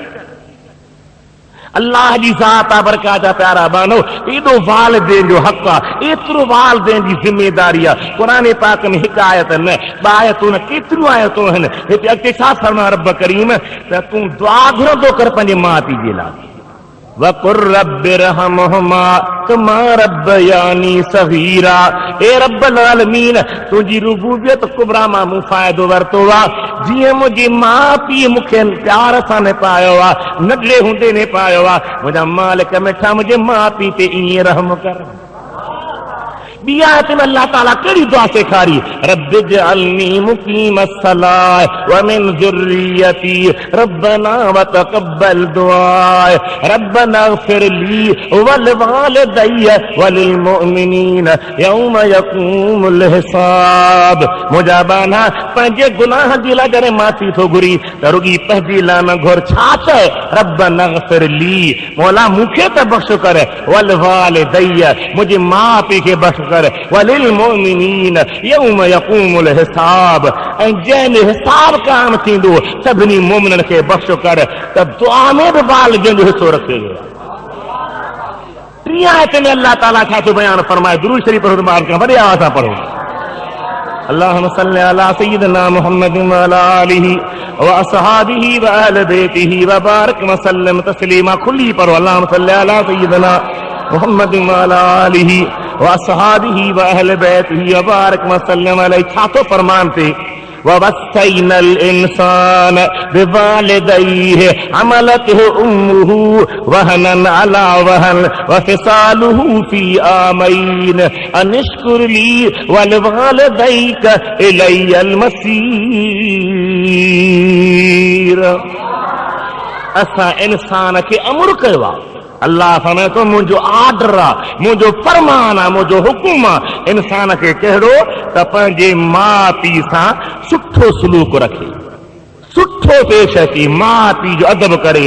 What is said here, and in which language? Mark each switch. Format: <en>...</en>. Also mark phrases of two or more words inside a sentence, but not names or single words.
<sd>अल्लाह जी ज़ात बरकात प्यारा बानो एॾो वालिदैन जो हक़ आहे एतिरो वालिदैन जी ज़िमेदारी आहे क़ुर पाक में हिकु आयत न ॿ आयतूं न केतिरियूं आयतूं आहिनि हिते अॻिते छा फरमाए रब करीम त तूं दुआ घुरंदो कर पंहिंजे माउ पीउ जे लाइ</sd> <ar>وقل رب ارحمهما كما ربياني صغيرا.</ar> <sd>ए</sd> <ar>رب العالمين</ar> <sd>तुझी रुबूबियत कुबरा मां मूं फ़ाइदो वरितो आहे, जीअं मुंहिंजी माउ पीउ मूंखे प्यार सां न पायो आहे, नंढड़े हूंदे न पायो आहे। मुंहिंजा मालिक मिठा मुंहिंजे माउ पीउ ते ईअं रहम कर। ॿी आयत में अल्लाह ताला कहिड़ी दुआ सेखारी,</sd> <ar>رب اجعلني مقيم الصلاة ومن ذريتي ربنا وتقبل دعاء ربنا اغفر لي ولوالدي وللمؤمنين يوم يقوم الحساب.</ar> <sd>मुंहिंजा बाना पंहिंजे गुनाह जे लाइ जॾहिं माफ़ी थो घुरी त रुॻी पंहिंजी लाइ न घुर, छा चए,</sd> <ar>ربنا اغفر لي,</ar> <sd>मौला मूंखे त बख़्श कर,</sd> <ar>ولوالدي</ar> <sd>मुंहिंजे माउ पीउ खे बख़्श कर,</sd> <ar>وللمؤمنين يوم يقوم الحساب,</ar> <sd>ऐं जंहिं हिसाब क़ाइम थींदो सभिनी मोमिननि खे बख़्श कर। त दुआ में बि बाल जो हिसो रखे। टी आयत में अल्लाह ताला छा थो बयान फरमाए, दुरूद शरीफ पढ़ो, वॾे आवाज़ सां पढ़ो।</sd> <ar>اللهم صل على سيدنا محمد وعلى آله وأصحابه وأهل بيته وبارك وسلم تسليما.</ar> <sd>खुली पढ़ो,</sd> <ar>اللهم صل على سيدنا محمد وعلى آله وأصحابه وأهل بيته وبارك وسلم عليه.</ar> <sd>छा थो फरमान थे,</sd> <ar>ووصينا الإنسان بوالديه حملته أمه وهنا على وهن وفصاله في عامين أن اشكر لي ولوالديك إلي المصير.</ar> <sd>असां इंसान खे अमर कयो आहे। अल्लाह फरमाए थो मुंहिंजो आर्डर आहे, मुंहिंजो फरमान आहे, मुंहिंजो हुकुम आहे इंसान खे कहिड़ो, त पंहिंजे माउ पीउ सां सुठो सलूक रखे, सुठो पेश अचे, माउ पीउ जो अदब करे।</sd>